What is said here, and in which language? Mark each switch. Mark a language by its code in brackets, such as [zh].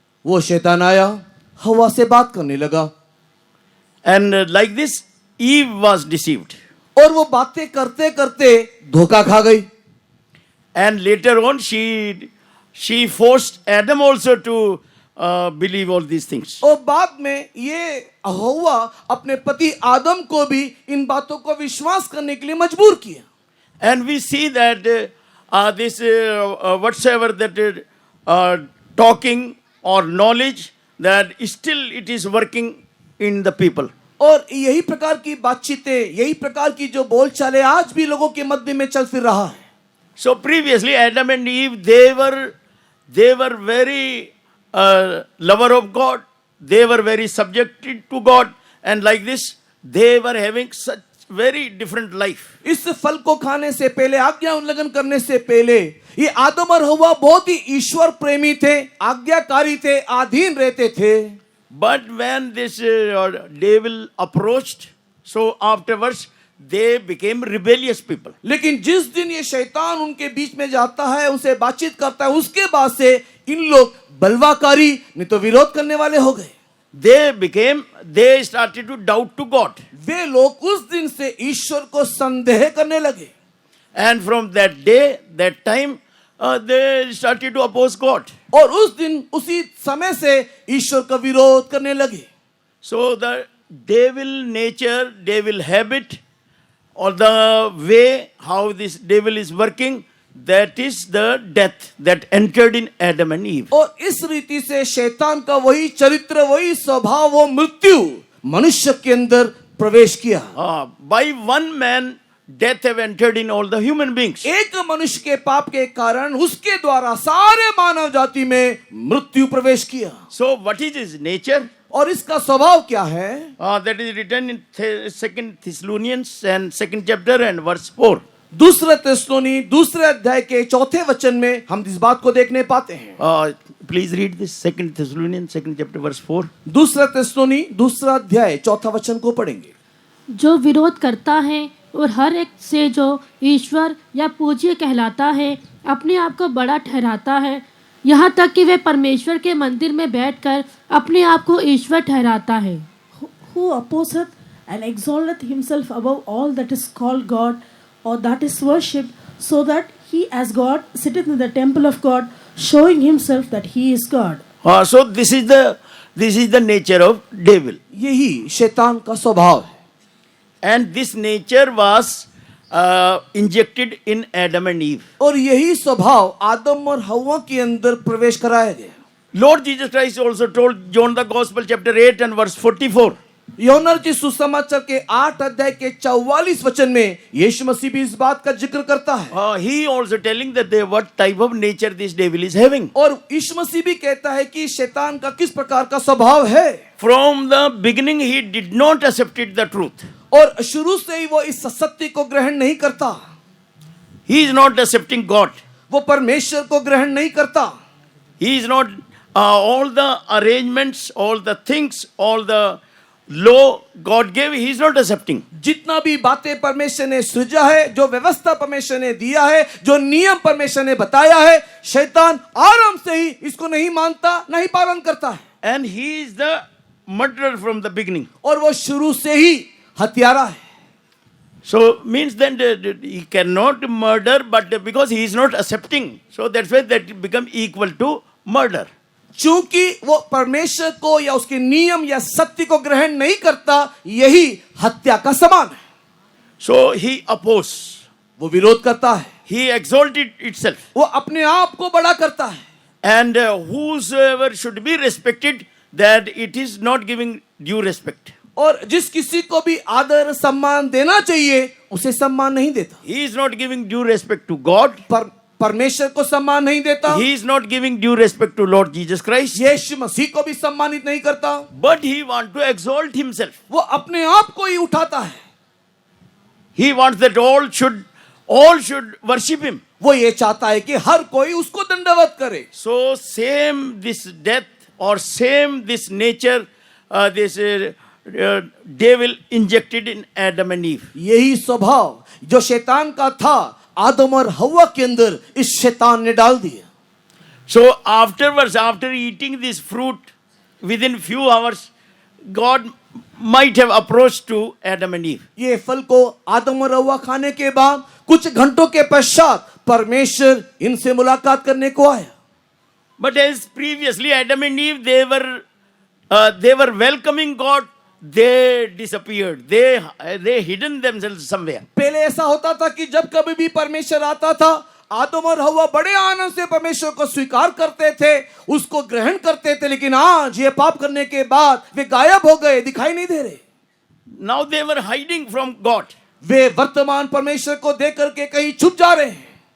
[hi] वो शैतान आया, हवा से बात करने लगा। [en] And like this, Eve was deceived. [hi] और वो बातें करते करते धोखा खा गई। [en] And later on, she forced Adam also to believe all these things. [hi] और बाद में ये हवा अपने पति आदम को भी इन बातों को विश्वास करने के लिए मजबूर किया। [en] And we see that this whatsoever that talking or knowledge, that still it is working in the people. [hi] और यही प्रकार की बातचीतें, यही प्रकार की जो बोलचालें आज भी लोगों के मध्य में चल फिर रहा है। [en] So previously, Adam and Eve, they were very lover of God. They were very subjected to God, and like this, they were having such very different life. [hi] इस फल को खाने से पहले, आज्ञा उल्लंघन करने से पहले, ये आदम और हव्वा बहुत ही ईश्वर प्रेमी थे, आज्ञाकारी थे, अधीन रहते थे. [en] But when this devil approached, so afterwards they became rebellious people. [hi] लेकिन जिस दिन ये शैतान उनके बीच में जाता है, उनसे बातचीत करता है, उसके बाद से इन लोग बलवाकारी नहीं तो विरोध करने वाले हो गए. [en] They started to doubt to God. [hi] वे लोग उस दिन से ईश्वर को संदेह करने लगे. [en] And from that day, that time, they started to oppose God. [hi] और उस दिन उसी समय से ईश्वर का विरोध करने लगे. [en] So the devil nature, devil habit, or the way how this devil is working, that is the death that entered in Adam and Eve. [hi] और इस रीति से शैतान का वही चरित्र, वही स्वभाव, वो मृत्यु मनुष्य के अंदर प्रवेश किया. [en] By one man, death have entered in all the human beings. [hi] एक मनुष्य के पाप के कारण उसके द्वारा सारे मानव जाति में मृत्यु प्रवेश किया. [en] So what is his nature? [hi] और इसका स्वभाव क्या है? [en] That is written in 2 Thessalonians and 2nd chapter and verse 4. [hi] दूसरा थिस्सलुनी दूसरे अध्याय के चौथे वचन में हम इस बात को देखने पाते हैं. [en] Please read this 2 Thessalonians 2nd chapter verse 4. [hi] दूसरा थिस्सलुनी दूसरा अध्याय चौथा वचन को पढ़ेंगे. जो विरोध करता है और हर एक से जो ईश्वर या पूज्य कहलाता है अपने आप को बड़ा ठहराता है, यहाँ तक कि वे परमेश्वर के मंदिर में बैठकर अपने आप को ईश्वर ठहराता है. [en] Who opposeth and exalteth himself above all that is called God or that is worshipped, so that he as God sitteth in the temple of God, showing himself that he is God. So this is the nature of devil. [hi] यही शैतान का स्वभाव है. [en] And this nature was injected in Adam and Eve. [hi] और यही स्वभाव आदम और हव्वा के अंदर प्रवेश कराया गया. [en] Lord Jesus Christ also told John the Gospel chapter 8 and verse 44. [hi] यूहन्ना रचित सुसमाचार के 8 अध्याय के 44 वचन में यीशु मसीह भी इस बात का जिक्र करता है. [en] He also telling that what type of nature this devil is having. [hi] और यीशु मसीह भी कहता है कि शैतान का किस प्रकार का स्वभाव है. [en] From the beginning he did not accept the truth. [hi] और शुरू से ही वो इस सत्य को ग्रहण नहीं करता. [en] He is not accepting God. [hi] वो परमेश्वर को ग्रहण नहीं करता. [en] He is not all the arrangements, all the things, all the law God gave, he is not accepting. [hi] जितना भी बातें परमेश्वर ने सृजा है, जो व्यवस्था परमेश्वर ने दिया है, जो नियम परमेश्वर ने बताया है, शैतान आरंभ से ही इसको नहीं मानता, नहीं पालन करता है. [en] And he is the murderer from the beginning. [hi] और वो शुरू से ही हत्यारा है. [en] So means that he cannot murder, but because he is not accepting, so that's why that become equal to murder. [hi] चूंकि वो परमेश्वर को या उसके नियम या सत्य को ग्रहण नहीं करता, यही हत्या का समान है. [en] So he opposes. [hi] वो विरोध करता है. [en] He exalted itself. [hi] वो अपने आप को बड़ा करता है. [en] And whosoever should be respected, that it is not giving due respect. [hi] और जिस किसी को भी आदर सम्मान देना चाहिए, उसे सम्मान नहीं देता. [en] He is not giving due respect to God. [hi] परमेश्वर को सम्मान नहीं देता. [en] He is not giving due respect to Lord Jesus Christ. [hi] यीशु मसीह को भी सम्मानित नहीं करता. [en] But he wants to exalt himself. [hi] वो अपने आप को ही उठाता है. [en] He wants that all should worship him. [hi] वो ये चाहता है कि हर कोई उसको दंडवत करे. [en] So same this death or same this nature, this devil injected in Adam and Eve. [hi] यही स्वभाव जो शैतान का था, आदम और हव्वा के अंदर इस शैतान ने डाल दिया. [en] So afterwards, after eating this fruit, within few hours, God might have approached to Adam and Eve. [hi] ये फल को आदम और हव्वा खाने के बाद कुछ घंटों के पश्चात परमेश्वर इनसे मुलाकात करने को आया. [en] But as previously Adam and Eve, they were welcoming God. They disappeared. They hidden themselves somewhere. [hi] पहले ऐसा होता था कि जब कभी भी परमेश्वर आता था, आदम और हव्वा बड़े आनंद से परमेश्वर को स्वीकार करते थे, उसको ग्रहण करते थे. लेकिन आज ये पाप करने के बाद वे गायब हो गए, दिखाई नहीं दे रहे. [en] Now they were hiding from God. [hi] वे वर्तमान परमेश्वर को देख करके कहीं छुप जा रहे हैं.